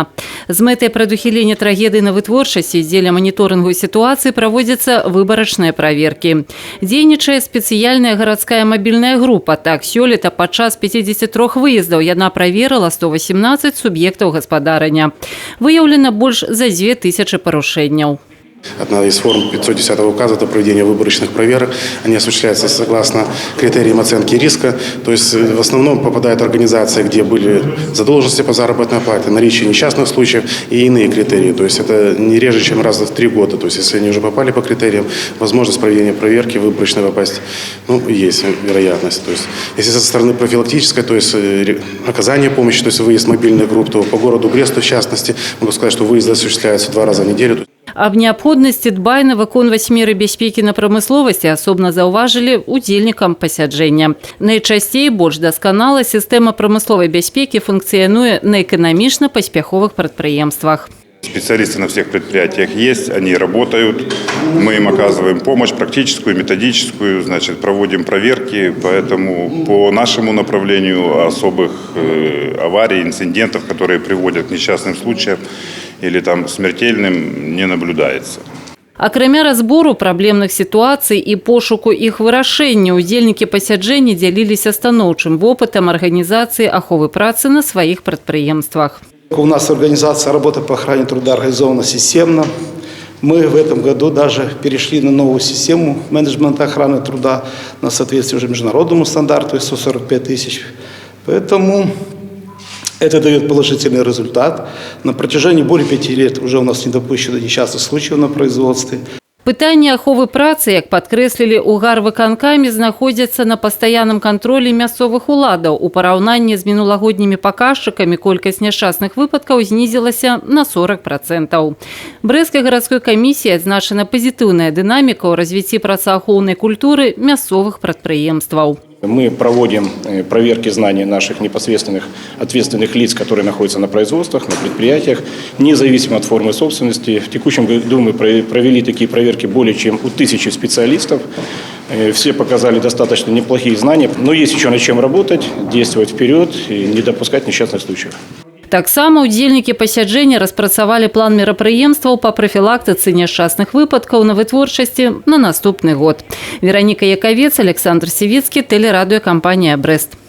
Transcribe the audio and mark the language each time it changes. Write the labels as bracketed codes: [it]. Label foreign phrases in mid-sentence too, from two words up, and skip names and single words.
[be] З мэтай прадухілення трагедый на вытворчасці дзеля маніторынгу сітуацыі праводзяцца выбарачныя праверкі. Дзейнічае спецыяльная гарадская мабільная група. Так, сёлета падчас 53 выездаў яна праверыла 118 суб'ектаў гаспадарання. Выяўлена больш за 2000 парушэнняў. [ru] Одна из форм 510 указа – это проведение выборочных проверок. Они осуществляются согласно критериям оценки риска. То есть в основном попадают организации, где были задолженности по заработной плате, наличие несчастных случаев и иные критерии. То есть это не реже, чем раз в 3 года. То есть если они уже попали по критериям, возможность проведения проверки выборочной попасть, есть вероятность. То есть если со стороны профилактической, то есть оказание помощи, то есть выезд мобильных групп, то по городу Бресту в частности, могу сказать, что выезды осуществляются 2 раза в неделю. [be] Аб неабходнасці дбайна выконваць меры бяспекі на прамысловасці асобна заўважылі удзельнікам пасяджэння. Найчасцей больш дасканала сістэма прамысловай бяспекі функцыянуе на эканамічна паспяховых прадпрыемствах. [ru] Специалисты на всех предприятиях есть, они работают, мы им оказываем помощь практическую, методическую, проводим проверки, поэтому по нашему направлению особых аварий, инцидентов, которые приводят к несчастным случаям или смертельным, не наблюдается. [be] Акрамя разбору праблемных сітуацый і пошуку іх вырашэння, удзельнікі пасяджэння дзяліліся станоўчым вопытам арганізацыі аховы працы на сваіх прадпрыемствах. [ru] У нас организация работы по охране труда организована системно. Мы в этом году даже перешли на новую систему менеджмента охраны труда на соответствие уже международному стандарту из 145 тысяч. Поэтому это дает положительный результат. На протяжении более 5 лет уже у нас не допущено несчастных случаев на производстве. [be] Пытанне аховы працы, як падкрэслілі ў гарвыканкаме, знаходзяцца на пастаянным кантролі мясцовых уладаў. У параўнанні з мінулагоднімі паказчыкамі колькасць няшчасных выпадкаў знізілася на 40%. Брэсцкай гарадской камісіяй адзначана пазітыўная дынаміка ў развіцці працаахоўнай культуры мясцовых прадпрыемстваў. [ru] Мы проводим проверки знаний наших непосредственных ответственных лиц, которые находятся на производствах, на предприятиях, независимо от формы собственности. В текущем году мы провели такие проверки более чем у 1000 специалистов. Все показали достаточно неплохие знания, но есть еще над чем работать, действовать вперед и не допускать несчастных случаев. [be] Таксама удзельнікі пасяджэння распрацавалі план мерапрыемстваў па прафілактыцы няшчасных выпадкаў на вытворчасці на наступны год. Вераніка Якавец, Александр Сівіцкі, тэлерадыёкампанія «Брэст».